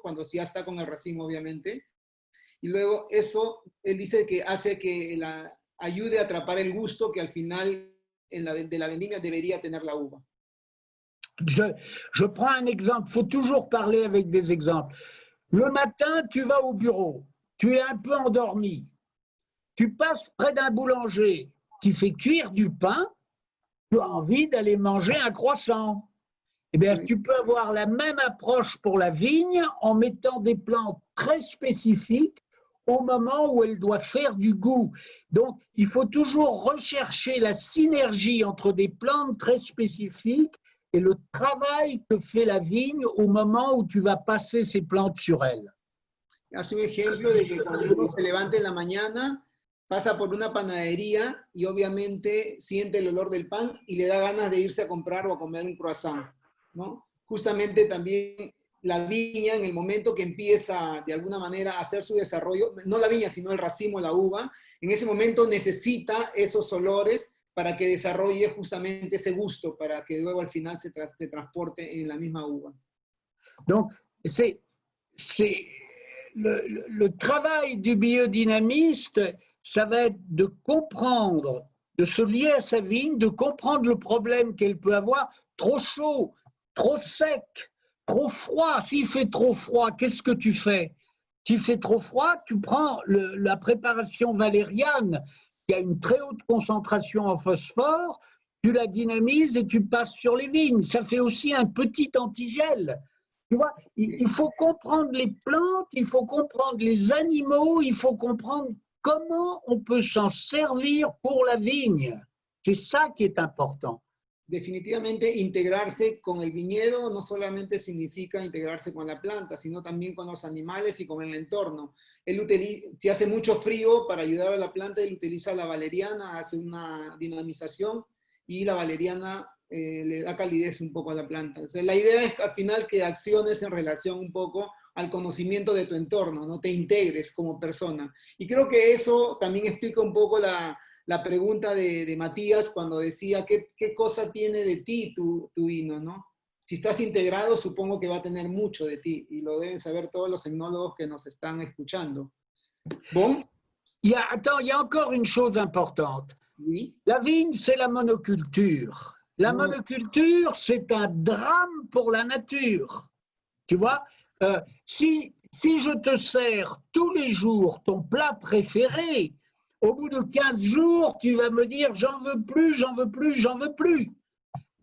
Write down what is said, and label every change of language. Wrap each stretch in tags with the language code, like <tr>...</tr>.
<es>Cuando ya está con el racimo, obviamente. Y luego eso, él dice que hace que ayude a atrapar el gusto que al final de la vendimia debería tener la uva.</es> <fr>Je prends un exemple, il faut toujours parler avec des exemples. Le matin, tu vas au bureau, tu es un peu endormi, tu passes près d'un boulanger qui fait cuire du pain, tu as envie d'aller manger un croissant. Eh bien, tu peux avoir la même approche pour la vigne en mettant des plantes très spécifiques au moment où elle doit faire du goût. Donc, il faut toujours rechercher la synergie entre des plantes très spécifiques et le travail que fait la vigne au moment où tu vas passer ces plantes sur elle.</fr> <es>Hace un ejemplo de que cuando uno se levanta en la mañana, pasa por una panadería y obviamente siente el olor del pan y le da ganas de irse a comprar o a comer un croissant, ¿no? Justamente también la viña, en el momento que empieza de alguna manera a hacer su desarrollo, no la viña, sino el racimo, la uva, en ese momento necesita esos olores para que desarrolle justamente ese gusto, para que luego al final se transporte en la misma uva.</es> <fr>Donc, c'est le travail du biodynamiste, ça va être de comprendre, de se lier à sa vigne, de comprendre le problème qu'elle peut avoir, trop chaud, trop sec, trop froid. S'il fait trop froid, qu'est-ce que tu fais? S'il fait trop froid, tu prends la préparation valériane, qui a une très haute concentration en phosphore, tu la dynamises et tu passes sur les vignes. Ça fait aussi un petit antigel. Tu vois, il faut comprendre les plantes, il faut comprendre les animaux, il faut comprendre comment on peut s'en servir pour la vigne. C'est ça qui est important.</fr> <es>Definitivamente integrarse con el viñedo no solamente significa integrarse con la planta, sino también con los animales y con el entorno. Si hace mucho frío, para ayudar a la planta, él utiliza la valeriana, hace una dinamización y la valeriana le da calidez un poco a la planta. O sea, la idea es al final que acciones en relación un poco al conocimiento de tu entorno, no te integres como persona. Y creo que eso también explica un poco la pregunta de Matías cuando decía qué cosa tiene de ti tu vino, ¿no? Si estás integrado, supongo que va a tener mucho de ti, y lo deben saber todos los etnólogos que nos están escuchando.</es> <fr>Bon? Attends, il y a encore une chose importante. Oui. La vigne, c'est la monoculture. La monoculture, c'est un drame pour la nature. Tu vois, si je te sers tous les jours ton plat préféré, au bout de 15 jours, tu vas me dire « j'en veux plus, j'en veux plus, j'en veux plus ».</fr>